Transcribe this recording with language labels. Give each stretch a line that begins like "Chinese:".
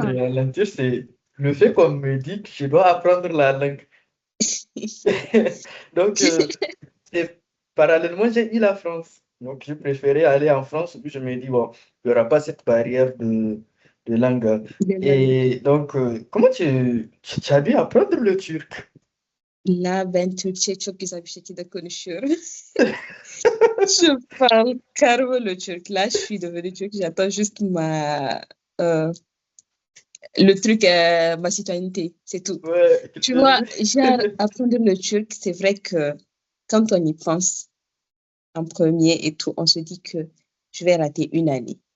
French: ralentir, c'est le fait qu'on me dit que je dois apprendre la langue. Donc, et parallèlement, j'ai eu la France. Donc, j'ai préféré aller en France où je me dis, bon, il n'y aura pas cette barrière de langue. De langue. Et donc, comment tu as dû apprendre le turc? Là, ben,
Turkish: Türkçe çok güzel bir şekilde konuşuyorum.
French: Je parle carrément le turc. Là, je suis devenue turque. J'attends juste euh, le truc, ma citoyenneté. C'est tout. Ouais, Tu vois, culture. genre, apprendre le turc, c'est vrai que quand on y pense en premier et tout, on se dit que je vais rater une année.